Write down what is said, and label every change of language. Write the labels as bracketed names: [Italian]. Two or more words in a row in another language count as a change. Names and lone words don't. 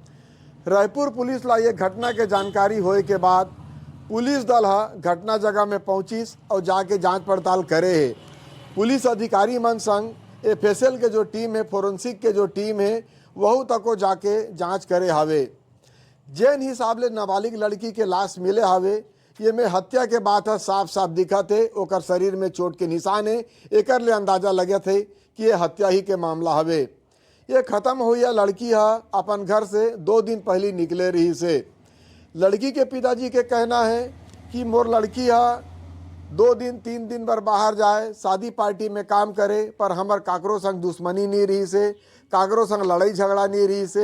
[Chhattisgarhi] रायपुर पुलिस ला ये घटना के जानकारी होए के बाद पुलिस दल घटना जगह में पहुंचिस और जाके जांच पड़ताल करे है। पुलिस अधिकारी मन संग FSL के जो टीम है, फोरेंसिक के जो टीम है, वहू तको जाके जांच करे हवे। जेन हिसाब ले नाबालिग लड़की के लाश मिले हवे ये में हत्या के बात है साफ साफ दिखत है। ओकर शरीर में चोट के निशान है। एकर ले अंदाजा लगे थे कि ये हत्या ही के मामला हवे। ये खत्म हुई लड़की है अपन घर से 2 दिन पहले निकले रही से। लड़की के पिताजी के कहना है कि मोर लड़की है 2 दिन 3 दिन बार बाहर जाए, शादी पार्टी में काम करे, पर हमर काकरो संग दुश्मनी नहीं रही से, काकरो संग लड़ाई झगड़ा नहीं रही से।